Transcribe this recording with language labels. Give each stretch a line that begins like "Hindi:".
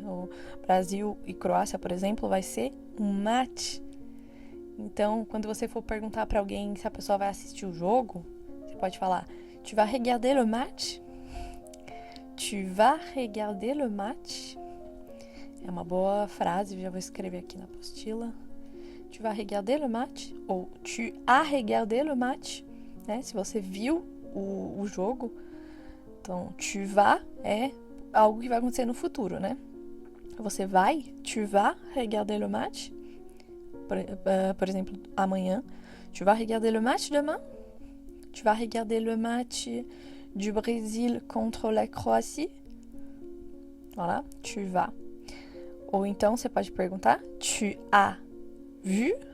Portuguese: O Brasil e Croácia, por exemplo, vai ser um match. Então, quando você for perguntar para alguém se a pessoa vai assistir o jogo, você pode falar:
French: Tu vas regarder le match? Tu vas regarder le match?
Portuguese: É uma boa frase, já vou escrever aqui na apostila.
French: Tu vas regarder le match?
Portuguese: Ou
French: tu as regardé le match?
Portuguese: Né? Se você viu o jogo. Então, tu vas é algo que vai acontecer no futuro, né? Você vai,
French: tu vas regarder le match?
Portuguese: Por exemplo, amanhã.
French: Tu vas regarder le match demain? Tu vas regarder le match du Brésil contre la Croácie? Voilà, tu vas.
Portuguese: Ou então você pode perguntar:
French: Tu as vu?